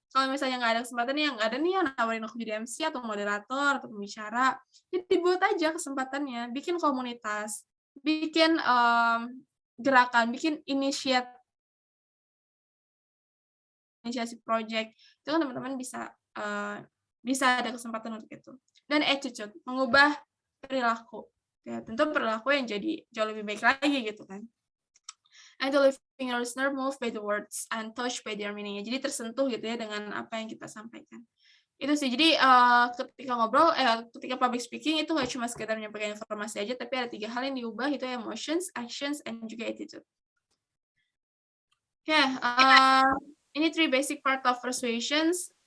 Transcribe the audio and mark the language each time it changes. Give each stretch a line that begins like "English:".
Indonesian: Kalau misalnya nggak ada kesempatan nih, yang nggak ada nih yang nawarin aku jadi MC atau moderator atau pembicara, jadi buat aja kesempatannya, bikin komunitas, bikin gerakan, bikin inisiasi project, itu kan teman-teman bisa ada kesempatan untuk itu. Dan attitude, mengubah perilaku. Ya, tentu perilaku yang jadi jauh lebih baik lagi gitu kan.
English: And to leaving your listener moved by the words and touched by their meaning.
Indonesian: Jadi tersentuh gitu ya dengan apa yang kita sampaikan. Itu sih. Jadi ketika ngobrol, ketika public speaking itu nggak cuma sekedar menyampaikan informasi aja, tapi ada 3 hal yang diubah, itu
English: emotions, actions, and
Indonesian: juga attitude. Oke, ini
English: 3 basic part of persuasions.